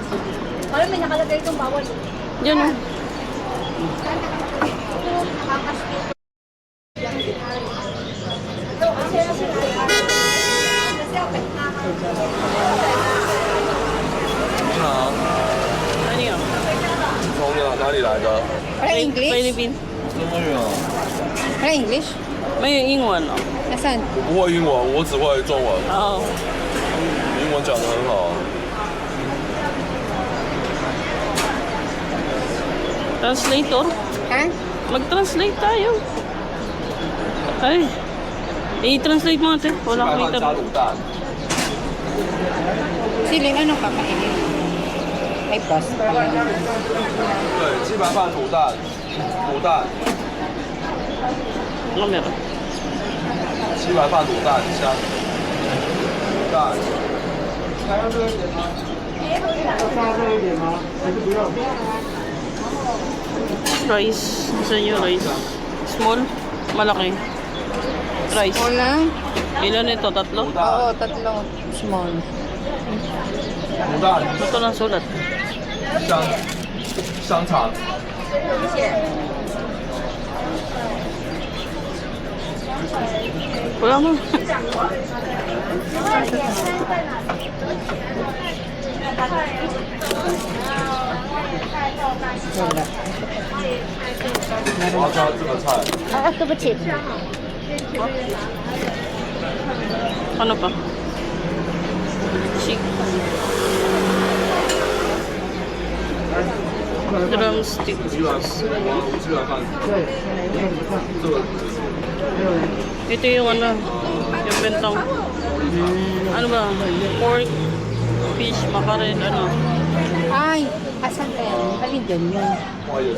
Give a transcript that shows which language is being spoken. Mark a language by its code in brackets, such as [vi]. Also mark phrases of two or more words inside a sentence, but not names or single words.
[tl] Parang may nakalagay itong bawal. Yan o. Ano yun? [zh] 从哪里来的？ [tl] Parang English? Philippines. [zh] 中文啊， [tl] Parang English? [zh] May 英文哦。 [tl] Nasaan? [zh] 我不会英文，我只会中文。 [tl] Oo. [zh] 英文讲得很好。 [tl] Translator. Ha? Mag-translate tayo. Ay. I-translate mo ate. [zh] 鸡 [tl] Wala [zh] 白 [tl] akong [zh] 饭加 [tl] ita. [zh] 卤蛋， [tl] Silin, anong kakainin? May plus. [zh] 对，鸡白饭卤蛋，卤蛋， [tl] Ano meron? [zh] 鸡白饭卤蛋加卤蛋。 [tl] Rice. Saan yung rice? Small? Malaki? Rice. Wala? Ilan ito? Tatlo? Oo, tatlo. Small. [zh] 卤蛋， [tl] Ito lang sulat. [zh] 香肠， [tl] Wala mo. Wala. [zh] 我要加这个菜。 Ah, 对不起。 [tl] Ano pa? [en] Chick. Drumstick. [zh] 鸡白，鸡白饭，这个 [tl] Ito yung ano, yung bentong. Ano ba? [en] Pork, fish, makarel, [tl] ano. Ay, asan ka yan? Alin dyan yun? [zh] 花椰菜，